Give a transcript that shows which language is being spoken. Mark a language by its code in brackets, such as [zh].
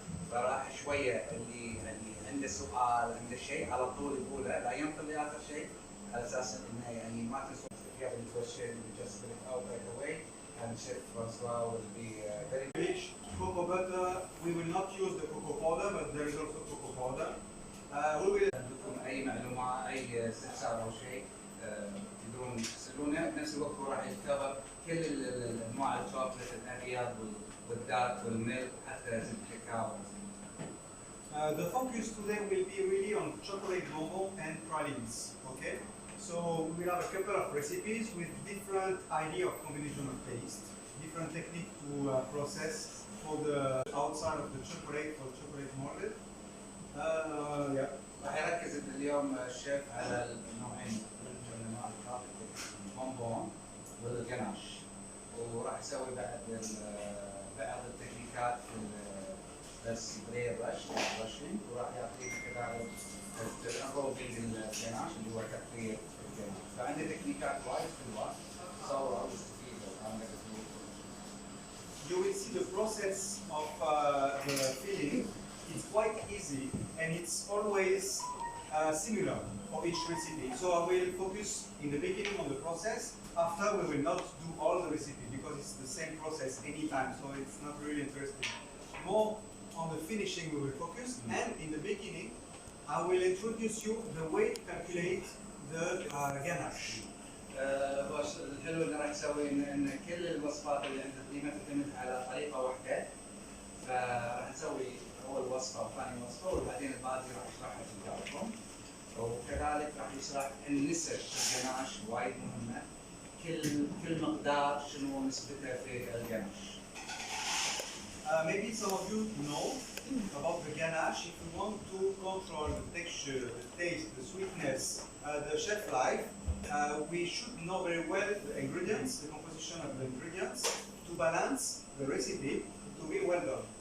[ar] فراح شويه اللي يعني عنده سؤال عنده شيء على طول يقوله، لا ينطر لاخر شيء، على اساس انه يعني ما تنسون [en] the question. We just spit it out right away, and Chef Francois will be very rich. Cocoa butter, we will not use the cocoa powder, but there is also cocoa powder. We will [ar] عندكم اي معلومه اي استفسار او شيء تقدرون تسالونه. بنفس الوقت هو راح يكفر كل انواع الشوكليت، الابيض والدارك والميلك حتى زبده الكاكاو. [en] The focus today will be really on chocolate bonbon and pralines. Okay, so we will have a couple of recipes with different idea of combination of taste, different technique to process for the outside of the chocolate for chocolate molded. Yeah. [ar] راح يركز اليوم الشيف على النوعين من انواع الشوكليت، البونبون والجناش، وراح يسوي بعض التكنيكات في السبراي رشنج، وراح يعطيك كذلك الروبينج الجناش اللي هو تقطير الجناش. فعنده تكنيكات وايد حلوه تصور وتستفيد عندك. [en] You will see the process of the filling. It's quite easy and it's always similar for each recipe. So I will focus in the beginning on the process. After we will not do all the recipe because it's the same process anytime, so it's not really interesting. More on the finishing we will focus, and in the beginning I will introduce you the way to calculate the ganache. [ar] الحلو اللي راح نسوي ان كل الوصفات اللي عندنا ديما تعتمد على طريقه واحده، فراح نسوي اول وصفه وثاني وصفه وبعدين الباقي راح يشرحها قدامكم. وكذلك راح يشرح النسب الجناش وايد مهمه، كل مقدار شنو نسبته في الجناش. [en] Maybe some of you know about the ganache, if we want to control the texture, the taste, the sweetness, the shelf life, we should know very well the ingredients, the composition of the ingredients, to balance the recipe to be well done.